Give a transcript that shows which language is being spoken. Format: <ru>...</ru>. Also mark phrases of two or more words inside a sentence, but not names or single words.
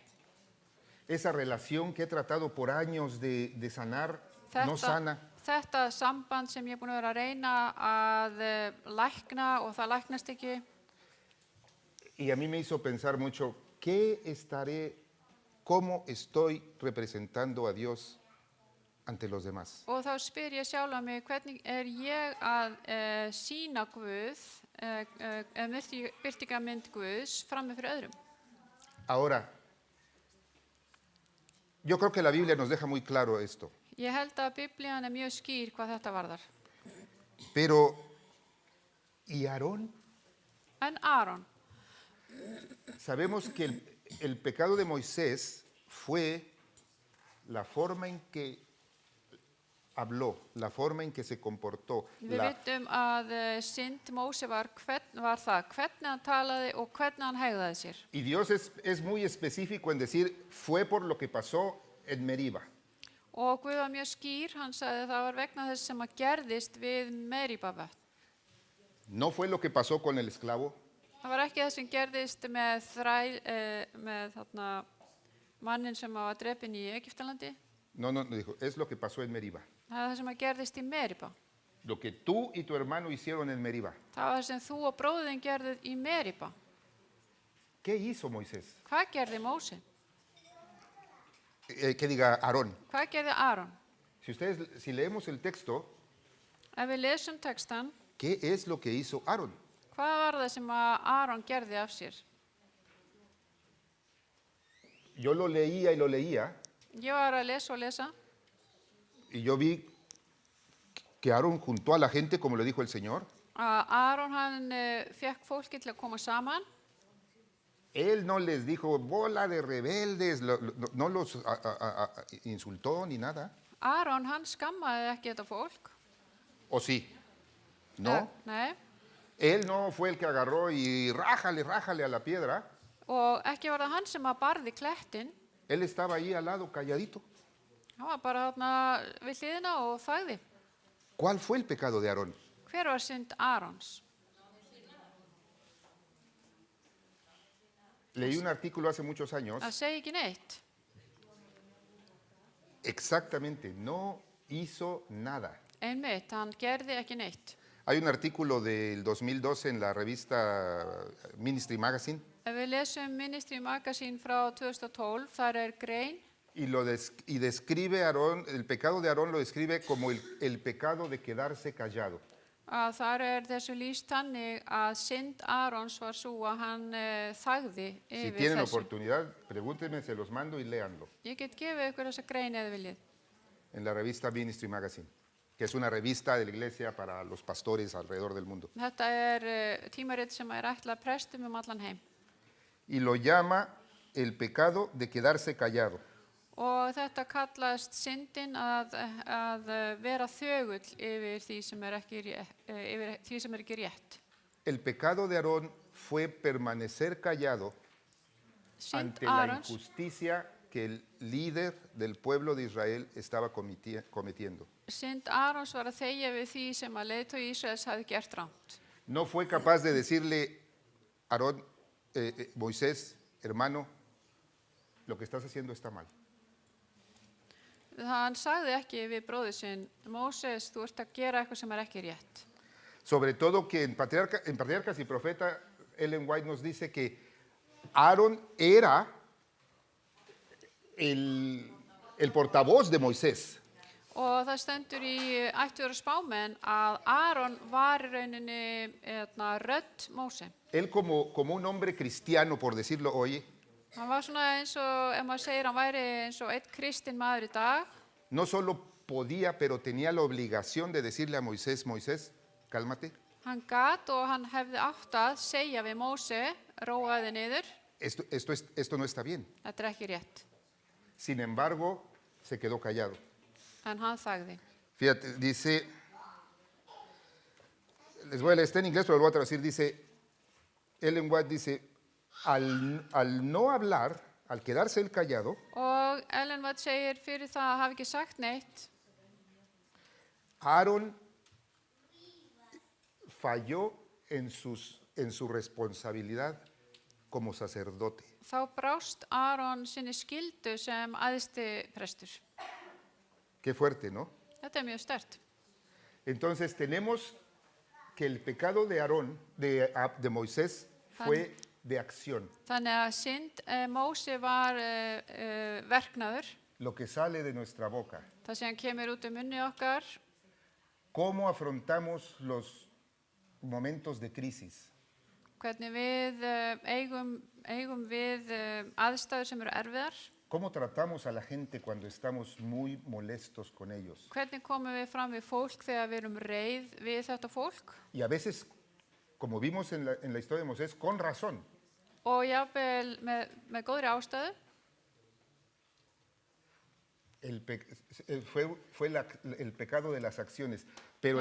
<es>Esa relación que he tratado por años de sanar, no sana.</es> <is>Þetta samband sem ég er búin að vera að reyna að lækna og það læknast ekki.</is> <es>Y a mí me hizo pensar mucho, ¿cómo estoy representando a Dios ante los demás?</es> <is>Og þá spyr ég sjálfa mig, hvernig er ég að sýna Guð, birtingarmynd Guðs frammi fyrir öðrum?</is> <es>Ahora, yo creo que la Biblia nos deja muy claro esto.</es> <is>Ég held að Biblían er mjög skýr hvað þetta varðar.</is> <es>Pero, ¿y Aarón?</es> <is>En Aron,</is> <es>Sabemos que el pecado de Moisés fue la forma en que habló, la forma en que se comportó.</es> <is>við vitum að synd Móse var það, hvernig hann talaði og hvernig hann hegðaði sér.</is> <es>Y Dios es muy específico en decir, fue por lo que pasó en Meriba.</es> <is>Og Guð var mjög skýr, hann sagði að það var vegna þess sem að gerðist við Meríbavötn.</is> <es>No fue lo que pasó con el esclavo,</es> <is>Það var ekki það sem gerðist með mannin sem var drepinn í Egyptalandi.</is> <es>no, dijo, es lo que pasó en Meriba.</es> <is>Það var það sem að gerðist í Meríba.</is> <es>Lo que tú y tu hermano hicieron en Meriba.</es> <is>Það var það sem þú og bróðin gerðuð í Meríba.</is> <es>¿Qué hizo Moisés?</es> <is>Hvað gerði Móse?</is> <es>Que diga Aarón.</es> <is>Hvað gerði Aron?</is> <es>Si leemos el texto,</es> <is>Ef við lesum textan,</is> <es>¿qué es lo que hizo Aarón?</es> <is>hvað var það sem að Aron gerði af sér?</is> <es>Yo lo leía y lo leía,</es> <is>Ég var að lesa og lesa</is> <es>y yo vi que Aarón juntó a la gente, como le dijo el Señor.</es> <is>að Aron hann fekk fólki til að koma saman.</is> <es>Él no les dijo, bola de rebeldes, no los insultó ni nada.</es> <is>Aron hann skammaði ekki þetta fólk.</is> <es>¿O sí? No.</es> <is>Nei.</is> <es>Él no fue el que agarró y rájale a la piedra.</es> <is>Og ekki var það hann sem að barði klettin.</is> <es>Él estaba ahí al lado, calladito.</es> <is>Hann var bara þarna við hliðina og þagði.</is> <es>¿Cuál fue el pecado de Aarón?</es> <is>Hver var synd Arons?</is> <es>Leí un artículo hace muchos años.</es> <is>Það segi ekki neitt.</is> <es>Exactamente, no hizo nada.</es> <is>Einmitt, hann gerði ekki neitt.</is> <es>Hay un artículo del 2012 en la revista Ministry Magazine</es> <is>Ef við lesum Ministry Magazine frá 2012, þar er grein</is> <es>y describe Aarón, el pecado de Aarón lo describe como el pecado de quedarse callado.</es> <is>Að þar þessu lýst þannig að synd Arons var svo að hann þagði</is> <es>Si</es> <is>yfir</is> <es>tienen</es> <is>þessu.</is> <es>oportunidad, pregúntenme, se los mando y léanlo</es> <is>Ég get gefið ykkur þessa grein eða viljið.</is> <es>en la revista Ministry Magazine, que es una revista de la iglesia para los pastores alrededor del mundo.</es> <is>Þetta tímarit sem ætlað prestum allan heim.</is> <es>Y lo llama el pecado de quedarse callado.</es> <is>Og þetta kallast syndin að vera þögull yfir því sem ekki rétt.</is> <es>El pecado de Aarón fue permanecer callado</es> <is>Synd</is> <es>ante la</es> <is>Arons</is> <es>injusticia que el líder del pueblo de Israel estaba cometiendo.</es> <is>Synd Arons var að þegja við því sem að leiðtogi Ísraels hafði gert rangt.</is> <es>No fue capaz de decirle, Aarón, Moisés, hermano, lo que estás haciendo está mal.</es> <is>Hann sagði ekki við bróður sinn, Móses, þú ert að gera eitthvað sem ekki rétt.</is> <es>Sobre todo que en Patriarcas y Profeta, Ellen White nos dice que Aarón era el portavoz de Moisés.</es> <is>Og það stendur í ættuður spámenn að Aron var í rauninni rödd Móse.</is> <es>Él como un hombre cristiano, por decirlo hoy,</es> <is>Hann var svona eins og, ef maður segir, hann væri eins og einn kristinn maður í dag.</is> <es>no solo podía, pero tenía la obligación de decirle a Moisés, Moisés, cálmate,</es> <is>Hann gat og hann hefði átt að segja við Móse, róaði niður,</is> <es>esto no está bien.</es> <is>þetta ekki rétt.</is> <es>Sin embargo, se quedó callado.</es> <is>En hann þagði.</is> <es>Fíjate, dice, les voy a leer, está en inglés, pero lo voy a traducir, dice, Ellen White dice, al no hablar, al quedarse él callado,</es> <is>Og Ellen White segir fyrir það að hafa ekki sagt neitt,</is> <es>Aarón falló en su responsabilidad como sacerdote.</es> <is>þá brást Aron sinni skyldu sem æðsti prestur.</is> <es>Qué fuerte, ¿no?</es> <is>Þetta mjög sterkt.</is> <es>Entonces tenemos que el pecado de Aarón, de Moisés, fue de acción.</es> <is>Þannig að synd Móse var verknaður,</is> <es>Lo que sale de nuestra boca.</es> <is>það sem kemur út munni okkar,</is> <es>¿Cómo afrontamos los momentos de crisis?</es> <is>hvernig við eigum við aðstæður sem eru erfiðar,</is> <es>¿Cómo tratamos a la gente cuando estamos muy molestos con ellos?</es> <is>hvernig komum við fram við fólk þegar við erum reið við þetta fólk</is> <es>Y a veces, como vimos en la historia de Moisés, con razón.</es> <is>og jafnvel með góðri ástæðu.</is> <es>Fue el pecado de las acciones, pero el</es>